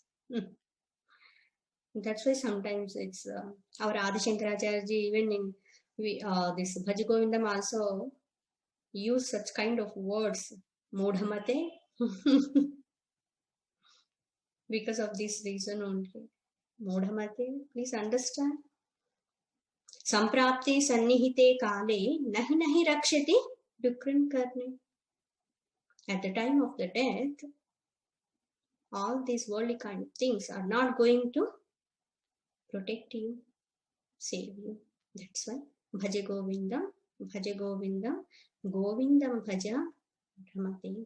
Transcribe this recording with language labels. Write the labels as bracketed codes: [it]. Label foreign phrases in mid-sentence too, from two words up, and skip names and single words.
[en] That's why sometimes it's our Adi Shankaracharya ji, even in this Bhaja Govindam also use such kind of words, Modhamate, because of this reason only. Modhamate, please understand. [sa] संप्राप्ते संनिहिते काले नहि नहि रक्षति डुकृञ् करणे. [en] At the time of the death, all these worldly kind of things are not going to protect you, save you. That's why [sa] भज गोविन्दं भज गोविन्दं गोविन्दं भज रमते.